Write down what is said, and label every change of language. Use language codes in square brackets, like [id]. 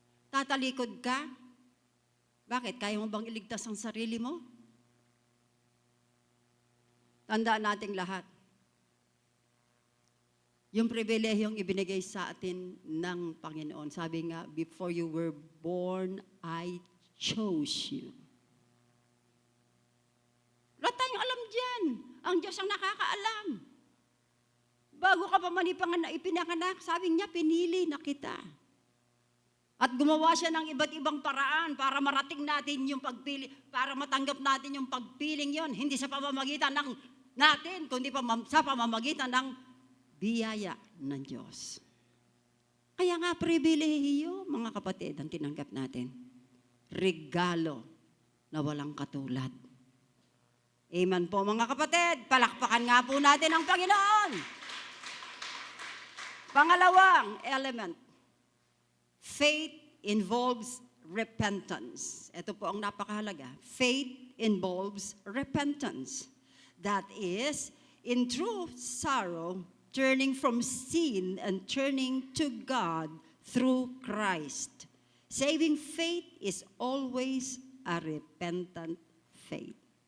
[tl] Tatalikod ka? Bakit? Kaya mo bang iligtas ang sarili mo? Tandaan nating lahat. Yung pribilehiyong ibinigay sa atin ng Panginoon. Sabi nga, [en] before you were born, I chose you. [tl] Wala tayong alam dyan. Ang Diyos ang nakakaalam. Bago ka pa man ipinanganak, sabi niya, pinili na kita. At gumawa siya ng iba't ibang paraan para marating natin yung pagpili, para matanggap natin yung pagpiling yon. Hindi sa pamamagitan ng natin, kundi sa pamamagitan ng biyaya ng Diyos. Kaya nga, pribilehiyo, mga kapatid, ang tinanggap natin. Regalo na walang katulad. Amen po mga kapatid. Palakpakan nga po natin ang Panginoon. Pangalawang [en] element, faith involves repentance. [tl] Ito po ang napakahalaga. [en] Faith involves repentance. That is, in true sorrow, turning from sin and turning to God through Christ. Saving faith is always a repentant faith.